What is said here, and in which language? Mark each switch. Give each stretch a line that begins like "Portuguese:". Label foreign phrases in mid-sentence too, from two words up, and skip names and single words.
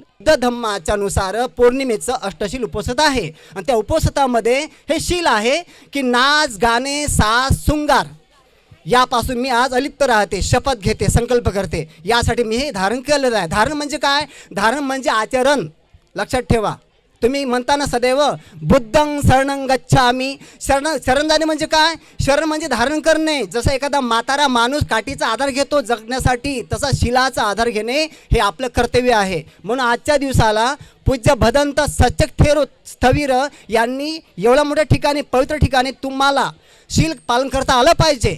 Marathi: बुद्ध धम्माच्या नुसार पौर्णिमेचं अष्टशील उपसत आहे आणि त्या उपसतामध्ये हे शील आहे की नाच, गाणे, साज, शृंगार यापासून मी आज अलिप्त राहते, शपथ घेते, संकल्प करते. यासाठी मी हे धारण केलेलं आहे. धारण म्हणजे काय? धारण म्हणजे आचरण. लक्षात ठेवा. तुम्ही म्हणताना सदैव
Pali: बुद्धं शरणं गच्छामि.
Marathi: शरण जाणे म्हणजे काय? शरण म्हणजे धारण करणे. जसं एखादा म्हातारा माणूस काठीचा आधार घेतो जगण्यासाठी, तसा शिलाचा आधार घेणे हे आपलं कर्तव्य आहे. म्हणून आजच्या दिवसाला पूज्य भदंत सचक थेरो स्थवीर यांनी एवढ्या मोठ्या ठिकाणी, पवित्र ठिकाणी तुम्हाला शील पालन करता आलं पाहिजे.